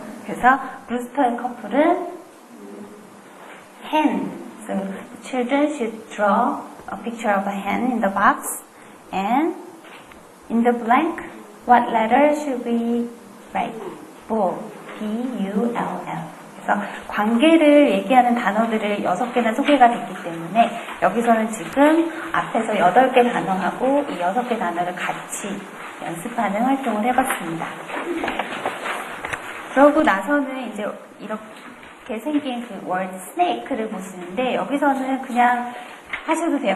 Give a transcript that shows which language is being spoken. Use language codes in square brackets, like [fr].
[ko] 그래서 루스터의 커플은 hen. [en] So children should draw a picture of a hen in the box. And in the blank, what letter should we write? Bull. B-U-L-L. [ko] 그래서 관계를 얘기하는 단어들을 6개나 소개가 됐기 때문에 여기서는 지금 앞에서 8개 단어하고 이 6개 단어를 같이 연습하는 활동을 해봤습니다. 그러고 나서는 이제 이렇게 생긴 그 월드 스네이크를 보시는데 여기서는 그냥 하셔도 돼요.